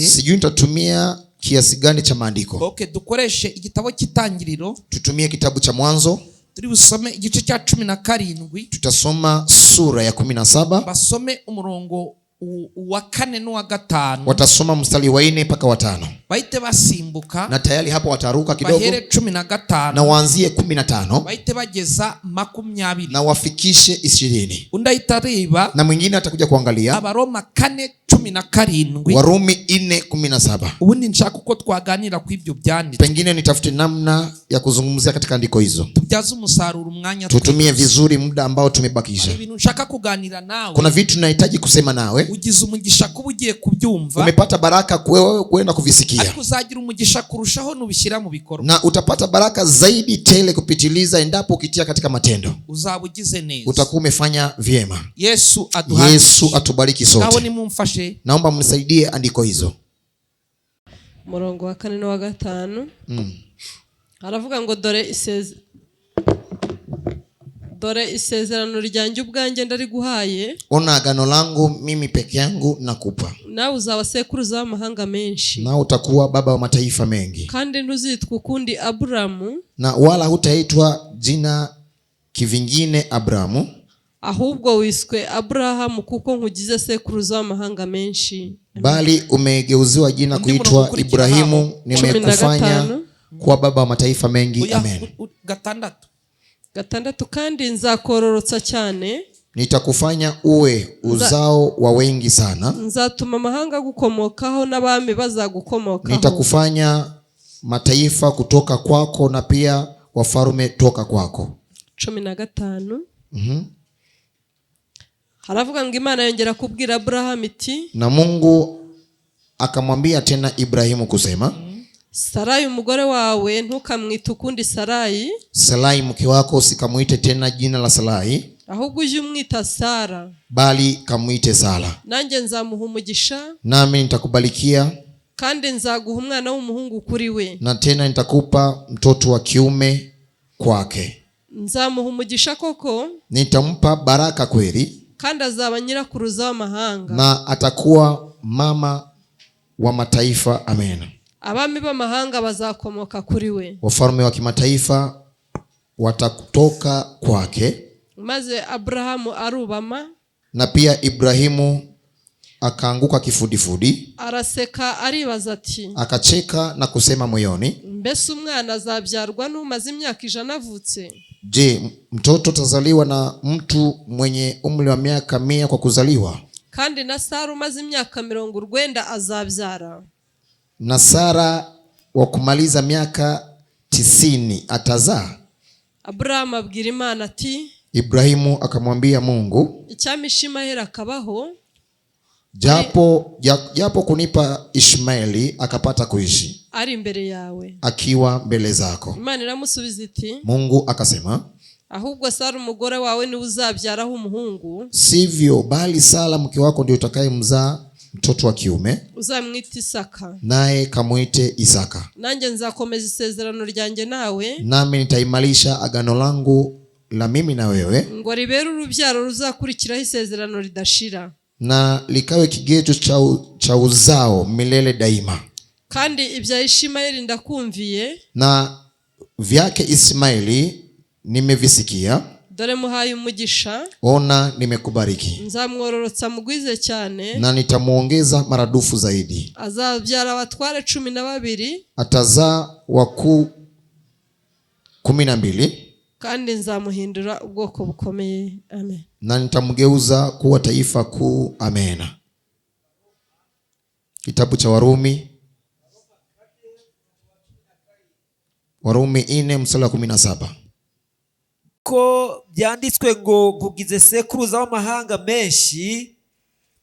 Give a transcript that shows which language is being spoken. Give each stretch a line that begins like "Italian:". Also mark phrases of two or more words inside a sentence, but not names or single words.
Swahili: Sijui nitatumia kiasi gani cha maandiko.
Kinyarwanda: Okay, dukoreshe igitabo cy'Itangiriro.
Swahili: Tutumie kitabu cha Mwanzo.
Kinyarwanda: Turi busome igice cya 17.
Swahili: Tutasoma sura ya 17.
Kinyarwanda: Basome umurongo wa 4 n'uwa 5.
Swahili: Watasoma mstari wa 4 mpaka wa 5.
Kinyarwanda: Bahite basimbuka.
Swahili: Na tayari hapo wataruka kidogo.
Kinyarwanda: Bahere 15.
Swahili: Na waanzie 15.
Kinyarwanda: Bahite bageza 20.
Swahili: Na wafikishe 20.
Kinyarwanda: Undahita reba.
Swahili: Na mwingine atakuja kuangalia
Kinyarwanda: Abaroma 4:17.
Swahili: Warumi 4:17.
Kinyarwanda: Ubundi nshaka uko twaganira ku ibyo byanditswe.
Swahili: Pengine nitafute namna ya kuzungumzia katika andiko hizo.
Kinyarwanda: Tubyaze umusaruro umwanya.
Swahili: Tutumie vizuri muda ambao tumebakisha.
Kinyarwanda: Ibintu nshaka kuganira nawe.
Swahili: Kuna vitu tunahitaji kusema nawe.
Kinyarwanda: Ugize umugisha kuba ugiye kubyumva.
Swahili: Umepata baraka kwenda kuvisikia.
Kinyarwanda: Ariko uzagira umugisha kurushaho nubishyira mu bikorwa.
Swahili: Na utapata baraka zaidi tele kupitiliza endapo ukitia katika matendo. Uzabugize neza. Utakuwa umefanya vyema. Yesu atubariki sote.
Kinyarwanda: Naho nimumfashe.
Swahili: Naomba mnisaidie andiko hizo.
Kinyarwanda: Murongo wa 4 n'uwa 5. Aravuga ngo dore isezerano ryanjye ubwanjye ndariguhaye.
Swahili: Ona agano langu mimi peke yangu nakupa.
Kinyarwanda: Nawe uzaba sekuruza w'amahanga menshi.
Swahili: Na utakuwa baba wa mataifa mengi.
Kinyarwanda: Kandi ntuzitwa ukundi Aburamu.
Swahili: Na wala hutaitwa jina kivingine Abrahamu.
Kinyarwanda: Ahubwo wiswe Abrahamu kuko nkugize sekuruza w'amahanga menshi.
Swahili: Bali umegeuziwa jina kuitwa Ibrahimu, nimekufanya kuwa baba wa mataifa mengi. Amen.
Kinyarwanda: 6 kandi nzakororotsa cyane.
Swahili: Nitakufanya uwe uzao wa wengi sana.
Kinyarwanda: Nzatuma amahanga gukomokaho n'abami bazagukomokaho.
Swahili: Nitakufanya mataifa kutoka kwako na pia wafalme toka kwako. 15.
Kinyarwanda: Haravuga ngo Imana yongera kubwira Abrahamu iti.
Swahili: Na Mungu akamwambia tena Ibrahimu kusema.
Kinyarwanda: Sarai umugore wawe ntukamwite ukundi Sarai.
Swahili: Sarai mke wako usikamuite tena jina la Sarai.
Kinyarwanda: Ahubwo uje umwita Sara.
Swahili: Bali kamuite Sara.
Kinyarwanda: Nanjye nzamuha umugisha.
Swahili: Nami nitakubalikia.
Kinyarwanda: Kandi nzaguha umwana w'umuhungu kuri we.
Swahili: Na tena nitakupa mtoto wa kiume kwake.
Kinyarwanda: Nzamuha umugisha koko.
Swahili: Nitampa baraka kweli.
Kinyarwanda: Kandi azaba nyirakuruza w'amahanga.
Swahili: Na atakuwa mama wa mataifa. Amen.
Kinyarwanda: Abami b'amahanga bazakomoka kuri we.
Swahili: Wafalme wa kimataifa watatoka kwake.
Kinyarwanda: Maze Abrahamu arubama.
Swahili: Na pia Ibrahimu akaanguka kifudifudi.
Kinyarwanda: Araseka aribaza ati.
Swahili: Akacheka na kusema moyoni.
Kinyarwanda: Mbese umwana azabyarwa n'umaze imyaka 100 avutse?
Swahili: Je, mtoto tazaliwa na mtu mwenye umri wa miaka 100 kwa kuzaliwa?
Kinyarwanda: Kandi na Sara umaze imyaka 90 azabyara.
Swahili: Na Sara wa kumaliza miaka 90 atazaa?
Kinyarwanda: Abrahamu abwira Imana ati.
Swahili: Ibrahimu akamwambia Mungu.
Kinyarwanda: Icyama Ishmaeli akabaho.
Swahili: Japo kunipa Ishmaeli akapata kuishi.
Kinyarwanda: Ari imbere yawe.
Swahili: Akiwa mbele zako.
Kinyarwanda: Imana iramusubiza iti.
Swahili: Mungu akasema.
Kinyarwanda: Ahubwo Sara umugore wawe ni uzabyaraho umuhungu.
Swahili: Sivyo, bali Sara mke wako ndio utakayemzaa mtoto wa kiume.
Kinyarwanda: Uzamwita Isaka.
Swahili: Naye kamuite Isaka.
Kinyarwanda: Nanjye nzakomeza isezerano ryanjye nawe.
Swahili: Nami nitaimarisha agano langu la mimi na wewe.
Kinyarwanda: Ngo ribere urubyaro ruzakurikiraho isezerano ridashira.
Swahili: Na likawe kigezo cha uzao milele daima.
Kinyarwanda: Kandi ibya Ishmaeli ndakumviye.
Swahili: Na vyake Ismaili nimevisikia.
Kinyarwanda: Dore muhaye umugisha.
Swahili: Ona nimekubariki.
Kinyarwanda: Nzamwororotsa mugwize cyane.
Swahili: Na nitamuongeza maradufu zaidi.
Kinyarwanda: Azabyara abatware 12.
Swahili: Atazaa wakuu 12.
Kinyarwanda: Kandi nzamuhindura ubwoko bukomeye. Amen.
Swahili: Na nitamgeuza kuwa taifa kuu. Amen. Kitabu cha Warumi 4:17.
Kinyarwanda: Ko byanditswe ngo nkugize sekuruza w'amahanga menshi.